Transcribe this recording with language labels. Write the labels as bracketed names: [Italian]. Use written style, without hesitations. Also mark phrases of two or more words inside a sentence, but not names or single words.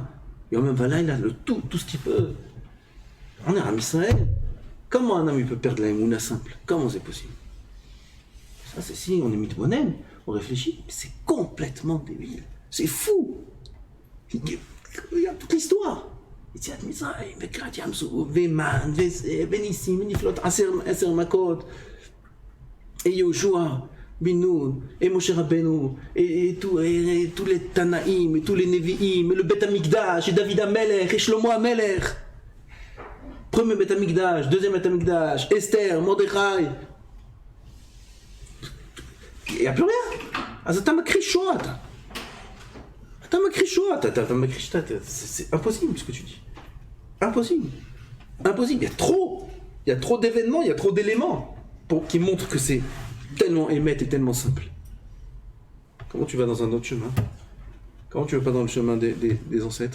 [French] Et en même temps, là, il a tout ce qu'il peut. On est à Israël. Comment un homme il peut perdre la émouna simple? Comment c'est possible? Ça, c'est si on est mitbonen, on réfléchit, mais c'est complètement débile. C'est fou. Il y a toute l'histoire. [Hebrew] יציאת מצרים, וקריעת ים סוף, ומן, וניסים, ונפלאות, 10 מכות, יהושע, בן נון, משה רבנו, [French] tous les Tanaïm, et tous les Nevi'im, et le [Hebrew] בית המקדש, [French] et David Amelech, et Shlomo Amelech. Premier [Hebrew] בית המקדש, [French] deuxième [Hebrew] בית המקדש, [French] Esther, Mordechai. Il n'y a plus rien. [Hebrew] אז אתה מכחיש שואה, אתה מכחיש שואה, אתה מכחיש, [French] c'est impossible ce que tu dis. Impossible. Impossible. Il y a trop d'événements, il y a trop d'éléments qui montrent que c'est tellement émettre et tellement simple. Comment tu vas dans un autre chemin? Comment tu vas pas dans le chemin des ancêtres?